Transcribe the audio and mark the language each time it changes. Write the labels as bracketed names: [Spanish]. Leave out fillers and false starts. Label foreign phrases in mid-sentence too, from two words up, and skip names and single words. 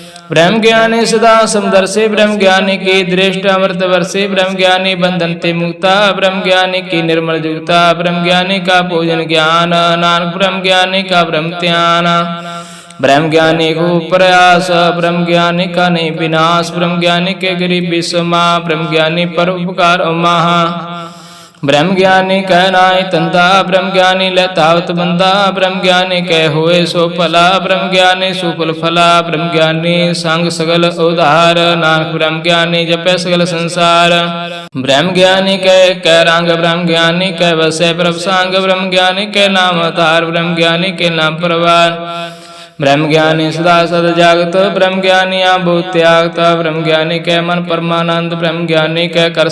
[Hindi] ब्रह्म ज्ञानी सदा समदर्शी ब्रह्म ज्ञानी की दृष्टि अमृत वर्षी ब्रह्म ज्ञानी बंधन ते मुक्ता ब्रह्म ज्ञानी की निर्मल जुगता ब्रह्म ज्ञानी का पूजन ज्ञान नानक ब्रह्म ज्ञानी का ब्रह्म ध्यान ब्रह्म ज्ञानी को प्रयास ब्रह्म ज्ञानी का नहीं विनाश ब्रह्म ज्ञानी के गरीबी समा ब्रह्म ज्ञानी पर उपकार महा ब्रह्म ज्ञानी कह नाय तंदा ब्रह्म ज्ञानी लतावत बंदा ब्रह्म ज्ञानी कह होए सो फला ब्रह्म ज्ञानी सुफल फला ब्रह्म ज्ञानी संग सगल उधार नानक ब्रह्म ज्ञानी जपे सगल संसार ब्रह्म ज्ञानी कह रंग ब्रह्म ज्ञानी कह वसे प्रभ सांग ब्रह्म ज्ञानी के नाम अवतार ब्रह्म ज्ञानी के नाम परवार ब्रह्म ज्ञानी सदा सद जागत ब्रह्म ज्ञानी आभूत त्यागत ब्रह्म ज्ञानी के मन परमानंद ब्रह्म ज्ञानी के कर